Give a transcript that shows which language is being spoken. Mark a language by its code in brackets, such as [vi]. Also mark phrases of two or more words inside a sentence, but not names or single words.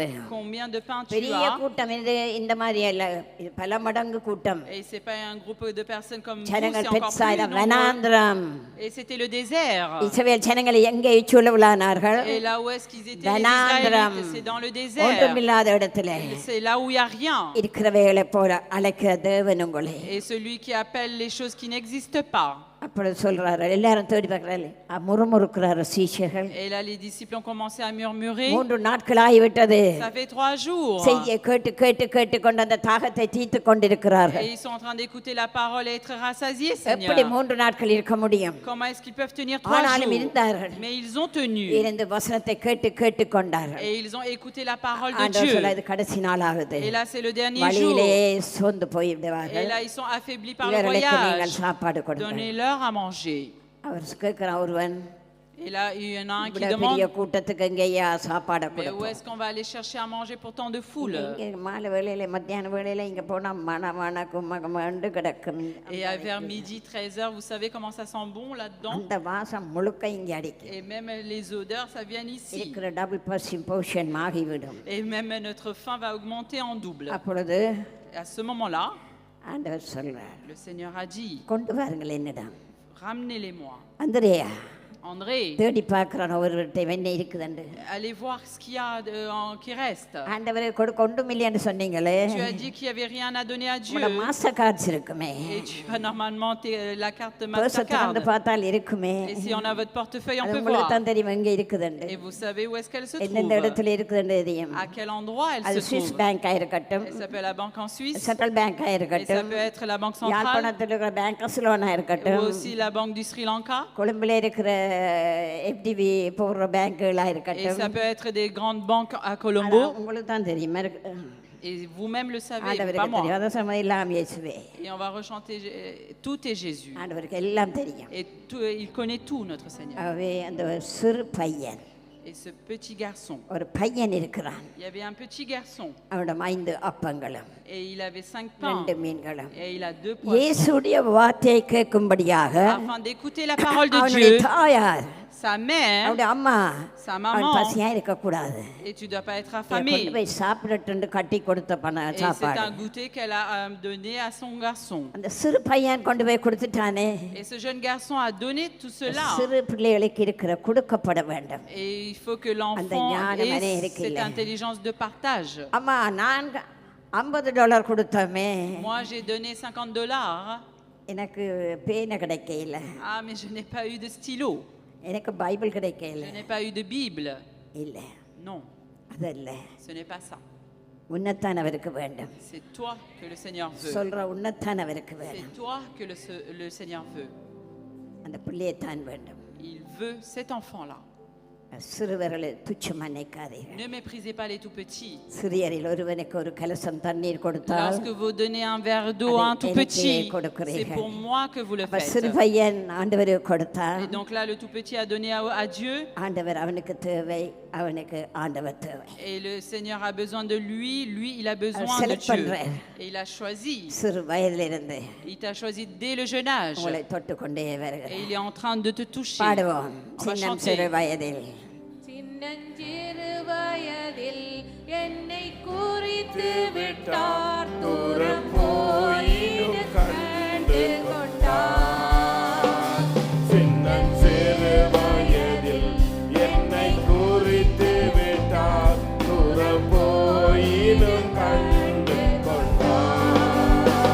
[fr] Combien de pains tu [ta] பெரிய [fr] as? [ta] கூட்டம் இது இந்த மாதிரி அல்ல, இது பல மடங்கு கூட்டம். [fr] Et c'est pas un groupe de personnes comme vous, c'est [ta] ஜனங்கள் [fr] encore plus [ta] பெத்சாய்தா [fr] nombreux. [ta] வனாந்திரம். [fr] Et c'était le désert. [ta] இஸ்ரவேல் ஜனங்கள் எங்கே இச்சுள்ளவளானார்கள்? [fr] Et là où est-ce qu'ils étaient les [ta] வனாந்திரம். [fr] Israélites? C'est dans le désert. [ta] ஒன்றுமில்லாத இடத்துல [fr] C'est là où il n'y a rien. [ta] இருக்கிறவைகளை போல அழைக்கிற தேவன் உங்களை. [fr] Et celui qui appelle les choses qui n'existent pas. [ta] அப்படி சொல்றாரு, எல்லாரும் தேடி பார்க்கறாரு, முறுமுறுக்கிறாரு சீஷர்கள். [fr] Et là, les disciples ont commencé à murmurer. [ta] 3 நாட்கள் ஆகிவிட்டது. [fr] Ça fait 3 jours. [ta] செய்தியை கேட்டு கேட்டு கேட்டு கொண்டு அந்த தாகத்தை தீர்த்து கொண்டிருக்கிறார்கள். [fr] Et ils sont en train d'écouter la parole et être rassasiés, [ta] எப்படி [fr] Seigneur. [ta] 3 நாட்கள் இருக்க முடியும்? [fr] Comment est-ce qu'ils peuvent tenir 3 [ta] ஆனாலும் [fr] jours? [ta] இருந்தார்கள். [fr] Mais ils ont tenu. [ta] இருந்து வசனத்தை கேட்டு கேட்டு கொண்டார்கள். [fr] Et ils ont écouté la parole de [ta] ஆண்டவர் சொல்ல, [fr] Dieu. [ta] இது கடைசி நாள் ஆகுது. [fr] Et là, c'est le dernier jour. [ta] வழியிலே சோர்ந்து [fr] Et [ta] போய்விடுவார்கள். [fr] là, ils sont affaiblis par le [ta] இவர்களுக்கு நீங்கள் [fr] voyage. [ta] சாப்பாடு கொடுங்கள். [fr] Donnez-leur à manger. [ta] அவர் கேட்கிறான் ஒருவன், [fr] Et là, il y en a un qui [ta] இவ்வளவு பெரிய [fr] demande, [ta] கூட்டத்துக்கு எங்கேயா சாப்பாடை [fr] mais où [ta] கொடுப்போம்? [fr] est-ce qu'on va aller chercher à manger pour tant de foule? [ta] இங்க மாலை வேளையில மத்தியான வேளையில இங்க போனா மன கும்மகமண்டு கிடக்கும். [fr] Et à vers midi, 13h, vous savez comment ça sent bon là-dedans? [ta] அந்த வாசம் முழுக்க இங்க அடிக்கும். [fr] Et même les odeurs, ça vient ici. [ta] இருக்கிற [en] double person portion [ta] ஆகிவிடும். [fr] Et même notre faim va augmenter en double. [ta] அப்பொழுது [fr] Et à ce moment-là, [ta] ஆண்டவர் சொல்றார், [fr] le Seigneur a dit, [ta] கொண்டு வாருங்கள் என்னிடம். [fr] ramenez-les-moi. [ta] அந்திரேயா [fr] André, [ta] தேடி பார்க்கிறான் ஒருவர்கிட்ட என்ன இருக்குதுண்டு. [fr] allez voir ce qu'il y a qui reste. [ta] ஆண்டவரே கொடுக்க ஒன்றும் இல்லைன்னு சொன்னீங்களே. [fr] Tu as dit qu'il n'y avait rien à donner à Dieu. [ta] உங்களோட மாஸ்டர் கார்ட்ஸ் இருக்குமே, [fr] Et tu as normalement la carte [ta] பர்ஸை திறந்து [fr] Mastercard. [ta] பார்த்தால் இருக்குமே. [fr] Et si on a votre portefeuille, on [ta] அது [fr] peut [ta] உங்களுக்கு [fr] voir. [ta] தான் தெரியும் எங்க இருக்குதுண்டு. [fr] Et vous savez où est-ce qu'elle se [ta] எந்தெந்த [fr] trouve? [ta] இடத்துல இருக்குதுன்னு தெரியும். [fr] À quel endroit elle [ta] அது [fr] se [ta] சுவிஸ் [fr] trouve? [ta] பேங்கா இருக்கட்டும், [fr] Elle s'appelle la banque en Suisse. [ta] சென்ட்ரல் பேங்கா [fr] Et ça [ta] இருக்கட்டும், [fr] peut être la banque centrale. [ta] யாழ்ப்பாணத்தில் இருக்கிற பேங்க் அஸ்லோனா [fr] Ou [ta] இருக்கட்டும், [fr] aussi la banque du Sri Lanka. [ta] கொழும்புல இருக்கிற எஃப்டிவி போடுற பேங்குகளா [fr] Et [ta] இருக்கட்டும். [fr] ça peut être des grandes banques à [ta] ஆனா, [fr] Colombo. [ta] உங்களுக்கு தான் தெரியுமா இருக்கு. [fr] Et vous-même le savez, pas [ta] ஆண்டவருக்கு [fr] moi. [ta] தெரியும். அதை சமயம் எல்லாம் இயேசுவே. [fr] Et on va rechanter tout est Jésus. [ta] ஆண்டவருக்கு எல்லாம் தெரியும். [fr] Et il connaît tout, notre Seigneur. [ta] ஆகவே அந்த சிறு பையன், [fr] Et ce petit garçon, [ta] ஒரு பையன் இருக்கிறான். [fr] il y avait un petit garçon. [ta] அவனிடம் 5 அப்பங்களும் [fr] Et il avait 5 pains. [ta] 2 மீன்களும். [fr] Et il a 2 poissons. [ta] இயேசுடைய வார்த்தையை கேட்கும்படியாக [fr] Afin d'écouter la parole de [ta] அவனுடைய [fr] Dieu, [ta] தாயார், [fr] sa mère, [ta] அவனுடைய அம்மா, [fr] sa [ta] அவன் [fr] maman, [ta] பசியா இருக்கக்கூடாது, [fr] et tu ne dois pas être [ta] கொண்டு [fr] affamé. [ta] போய் சாப்பிடட்டு கட்டி கொடுத்த [fr] Et c'est [ta] சாப்பாடு. [fr] un goûter qu'elle a donné à son garçon. [ta] அந்த சிறு பையன் கொண்டு போய் கொடுத்துட்டானே. [fr] Et ce jeune garçon a donné tout cela. [ta] சிறு பிள்ளைகளுக்கு இருக்கிற கொடுக்கப்பட வேண்டும். [fr] Et il faut que l'enfant ait cette intelligence de partage. [ta] அம்மா நான் $50 கொடுத்தோமே, [fr] Moi, j'ai donné $50. [ta] எனக்கு பேனை கிடைக்கல, [fr] Ah, mais je n'ai pas eu de stylo. [ta] எனக்கு பைபிள் கிடைக்கல. [fr] Je n'ai pas eu de Bible. [ta] இல்லை, [fr] Non, [ta] அதல்ல, [fr] ce n'est pas ça. [ta] உன்னத்தானவருக்கு வேண்டும். [fr] C'est toi que le Seigneur veut. [ta] சொல்ற உன்னத்தானவருக்கு வேண்டும். [fr] C'est toi que le Seigneur veut. [ta] அந்த பிள்ளையைத்தான் வேண்டும். [fr] Il veut cet enfant-là. [ta] சிறுவர்களை துச்சமா நினைக்காதீர்கள். [fr] Ne méprisez pas les tout petits. [ta] சிறியரில் ஒருவனுக்கு ஒரு கலசம் தண்ணீர் கொடுத்தால் [fr] Lorsque vous donnez un verre d'eau à un tout petit, c'est pour moi que vous le [ta] அப்ப சிறு [fr] faites. [ta] பையன் ஆண்டவருக்கு கொடுத்தார். [fr] Et donc là, le tout petit a donné à Dieu. [ta] ஆண்டவர் அவனுக்கு தேவை, அவனுக்கு ஆண்டவர் தேவை. [fr] Et le Seigneur a besoin de lui, il a besoin de [ta] select [fr] Dieu. [ta] பண்றார். [fr] Et il a choisi. [ta] சிறு வயதிலிருந்து [fr] Il t'a choisi dès le jeune âge. [ta] உங்களை தொட்டு கொண்டே [fr] Et [ta] வருகிறார். [fr] il est en train de te toucher. [ta] பாடுவோம். [fr] On va [ta] சின்னம் [fr] chanter. [ta] சிறு வயதில் சின்னஞ்சிறு வயதில் என்னை குறித்து விட்டார், தூரம் போயினும் கண்டு கொண்டார். சின்னஞ்சிறு வயதில் என்னை குறித்து விட்டார், தூரம் போயினும் கண்டு கொண்டார்.